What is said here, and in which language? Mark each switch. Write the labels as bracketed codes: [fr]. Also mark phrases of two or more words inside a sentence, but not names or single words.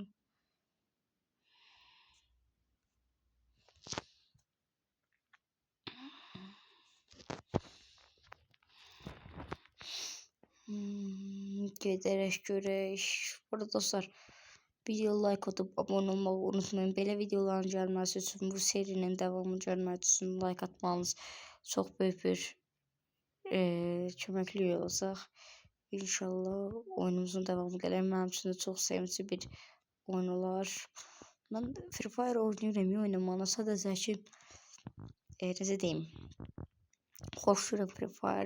[az] Görəş. [tr] Burada dostlar, video like atıp abone olmayı unutmayın. [az] Belə videoların gəlməsi üçün, bu serinin devamı gəlməsi üçün like atmanız [tr] çok büyük bir [az] köməklik olacaq. İnşallah oyunumuzun devamı gələr. Mənim üçün də çox sevinçli bir oyun olar. Mən Free Fire oynayıram, oynamağına sadəcə ki, necə deyim, xoşlayıram Free Fire.